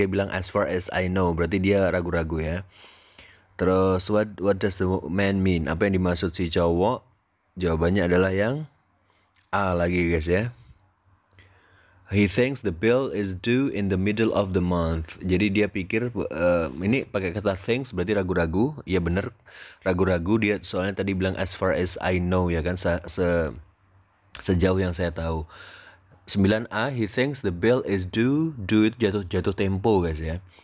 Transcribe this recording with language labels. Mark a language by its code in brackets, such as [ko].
[id] Dia bilang [en] as far as I know, [id] berarti dia ragu-ragu ya. Terus [en] what does the man mean? [id] Apa yang dimaksud si cowok? Jawabannya adalah yang A lagi guys ya. [en] He thinks the bill is due in the middle of the month. [id] Jadi dia pikir ini pakai kata thinks berarti ragu-ragu. Iya bener, ragu-ragu dia, soalnya tadi bilang [en] as far as I know [id] ya kan, sejauh yang saya tahu. [en] 9A, he thinks the bill is due. Due [id] itu jatuh tempo guys ya.